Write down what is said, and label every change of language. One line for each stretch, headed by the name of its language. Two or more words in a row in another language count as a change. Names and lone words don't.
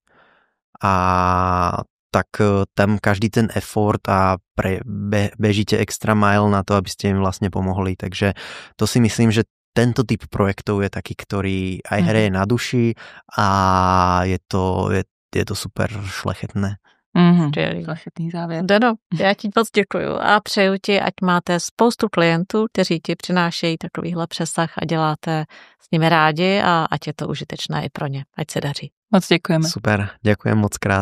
Slovak: A tak tam každý ten effort a bežíte
English: extra mile
Slovak: na to, aby ste im vlastne pomohli. Takže to si myslím, že tento typ projektov je taký, ktorý aj hreje na duši a je to super šlechetné.
Czech: Zašetný závěr. Deno, já ti moc děkuju a přeju ti, ať máte spoustu klientů, kteří ti přinášejí takovýhle přesah a děláte s nimi rádi a ať je to užitečné i pro ně. Ať se daří. Moc děkujeme.
Slovak: Super, děkujem moc krát.